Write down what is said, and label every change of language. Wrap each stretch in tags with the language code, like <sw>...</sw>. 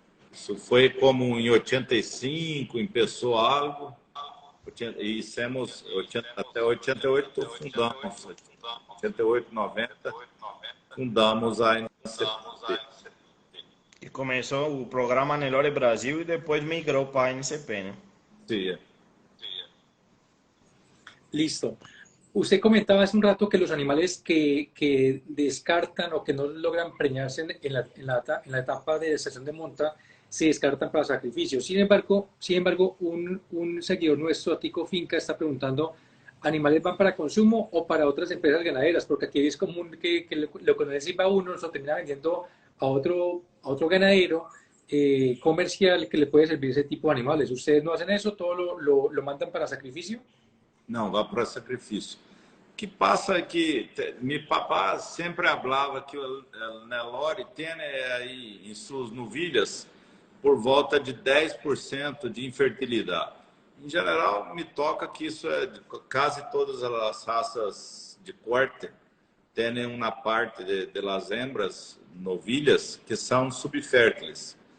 <pt>Isso foi como em 85, empeçou algo, e hicimos até 88 fundamos, 88, 90, fundamos a NCP. E começou o programa Nelore Brasil e depois migrou para a NCP, né? Sim.</pt> <es>Listo. Usted comentaba hace un rato que los animales que descartan o que no logran preñarse en la etapa de estación de monta se descartan para sacrificio. Sin embargo un seguidor nuestro, Tico Finca, está preguntando, ¿animales van para consumo o para otras empresas ganaderas? Porque aquí es común que lo que no necesita uno se termina vendiendo a otro ganadero comercial que le puede servir ese tipo de animales. ¿Ustedes no hacen eso? ¿Todo lo mandan para sacrificio?</es> <pt>Não, vai para sacrifício. O que passa é que meu papá sempre falava que o Nelore tem aí em suas novilhas por volta de 10% de infertilidade. Em geral, me toca que isso é quase todas as raças de corte têm uma parte de las hembras novilhas que são subfértiles.</pt>